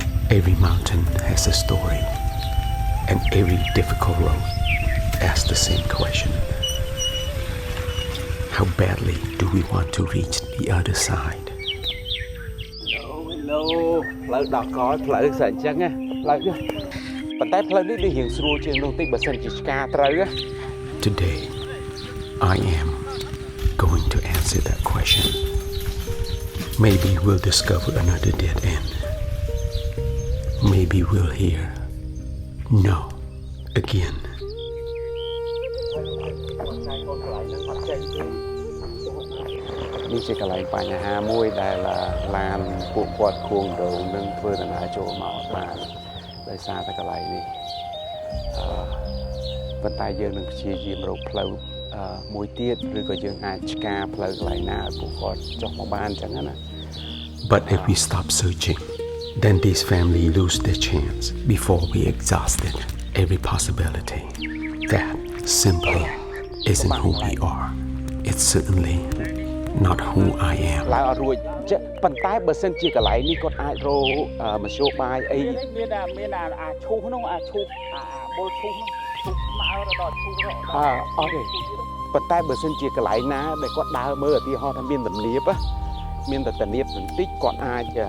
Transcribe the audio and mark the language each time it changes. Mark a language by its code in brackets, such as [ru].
[en] Every mountain has a story, and every difficult road asks the same question. How badly do we want to reach the other side? [km] Hello, ផ្លូវដល់កលផ្លូវស្អីអញ្ចឹងណាផ្លូវប៉ុន្តែផ្លូវនេះរៀងស្រួលជាងនោះតិចបើសិនជាឆ្កាត្រូវ [en] Today, I am going to answer that question. Maybe we'll discover another dead end. Maybe we'll hear no again. [km] នេះជាកន្លែងបញ្ហាមួយដែលឡានពួកគាត់ខួងដូងនឹងធ្វើដំណើរចូលមកអត់បានដោយសារតែកន្លែងនេះប៉ុន្តែយើងនឹងព្យាយាមរកផ្លូវមួយទៀតឬក៏យើងអាចឆ្កាផ្លូវកន្លែងណាឲ្យពួកគាត់ចុះមកបានអញ្ចឹងណា But if we stop searching, then this family lose their chance before we exhausted every possibility. [en] That simply isn't who we are. It's certainly not who I am. [km] ឡើងអត់រួចប៉ុន្តែបើសិនជាកន្លែងនេះគាត់អាចរកមធ្យោបាយអីមានអាឈូសនោះអាឈូសអាបុលឈូសនោះឈូសស្មើដល់ឈូសអត់ទេប៉ុន្តែបើសិនជាកន្លែងណាដែលគាត់ដើរមើលឧទាហរណ៍ថាមានទំនាបមានតែទំនាបបន្តិចគាត់អាច